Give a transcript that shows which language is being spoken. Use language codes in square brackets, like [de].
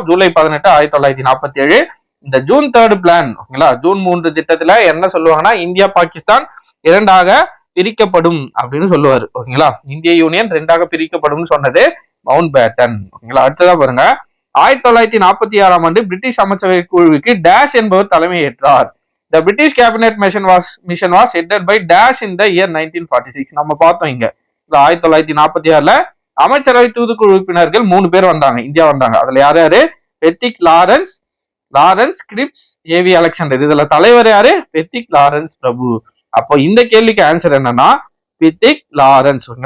[ta] ஜூலை 18 1947. இந்த June 3 plan, ஓகேங்களா, June 3 திட்டத்துல என்ன சொல்லுவாங்கன்னா இந்தியா பாகிஸ்தான் இரண்டாக பிரிக்கப்படும் அப்படின்னு சொல்லுவாரு. ஓகேங்களா, இந்திய யூனியன் ரெண்டாக பிரிக்கப்படும் சொன்னது மவுண்ட் பேட்டன். ஓகேங்களா, அடுத்ததா பாருங்க, 1946 ஆண்டு பிரிட்டிஷ் அமைச்சரவை குழுவுக்கு டேஷ் என்பவர் தலைமையேற்றார். [en] The British cabinet mission was headed by dash in the year 1946. [ta] நம்ம பார்த்தோம் இங்க 1946 அமைச்சரவை தூதுக்குழு உறுப்பினர்கள் 3 பேர் வந்தாங்க, இந்தியா வந்தாங்க. அதுல யாரு யாரு? Pethick Lawrence grips, AV Alexander. இதுல தலைவர் யாரு? பெத்திக் லாரன்ஸ் பிரபு. அப்போ இந்த கேள்விக்கு ஆன்சர் என்னன்னா பெத்திக் லாரன்ஸ்.